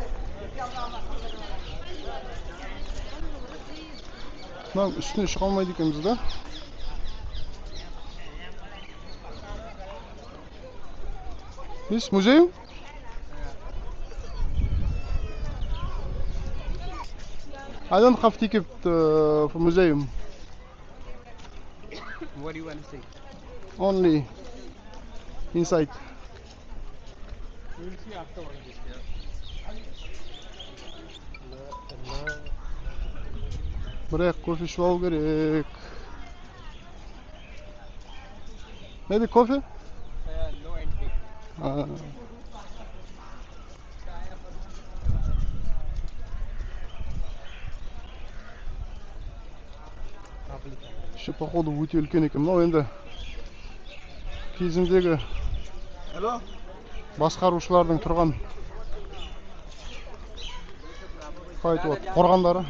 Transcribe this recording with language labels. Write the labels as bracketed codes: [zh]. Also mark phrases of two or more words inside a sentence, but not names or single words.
[kk] Мынау үстіне шыға алмайды екенбіз да. [en] This museum? I don't have ticket for museum. What do you want to say? Only inside. We will see afterwards. [kk] Бірақ кофе ішіп алу керек. [en] Maybe coffee? No entry. [ru] Еще походу [kk] өте үлкен екен. Мынау енді кезіндегі басқарушылардың тұрған қорғандары.